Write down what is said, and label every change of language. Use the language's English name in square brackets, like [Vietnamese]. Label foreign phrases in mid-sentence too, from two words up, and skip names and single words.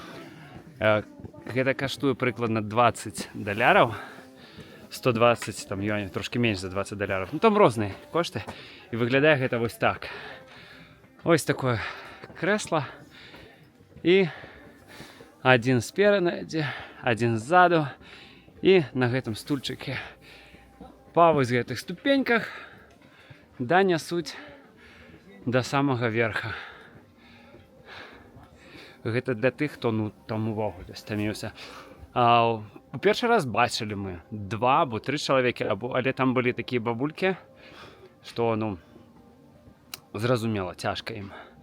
[Ukrainian] Це коштує прикладно $20, 120 там, юанів, трошки менше за $20. Ну там різні кошти. І виглядає це ось так. Ось таке кресло. І один спереди, один ззаду. [Belarusian] І на гэтым стульчике па вось гэтых ступеньках данясуць [Russian] до самого верха. [Belarusian] Гэта для тых, хто там увогуле стаміўся. У першы раз бачили мы 2 або 3 чалавекі, але там былі такія бабулькі, што зразумела, цяжка ім.